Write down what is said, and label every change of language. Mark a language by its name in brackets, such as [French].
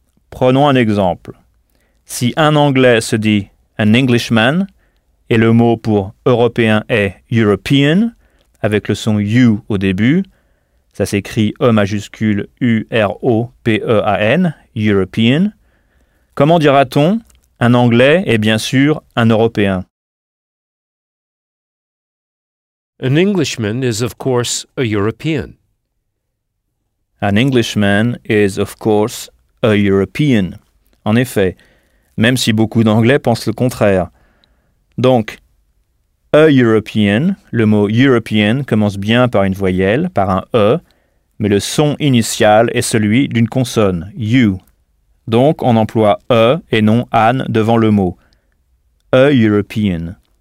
[French] Prenons un exemple. Si un Anglais se dit [English] an Englishman [French] et le mot pour européen est European avec le son U au début, ça s'écrit E majuscule UROPEAN, European, comment dira-t-on un Anglais est bien sûr un Européen? [English] An Englishman is of course a European. An Englishman is of course a European. [French] En effet, même si beaucoup d'anglais pensent le contraire. Donc, a European, le mot European commence bien par une voyelle, par un E, mais le son initial est celui d'une consonne, U. Donc, on emploie E et non an devant le mot. A European.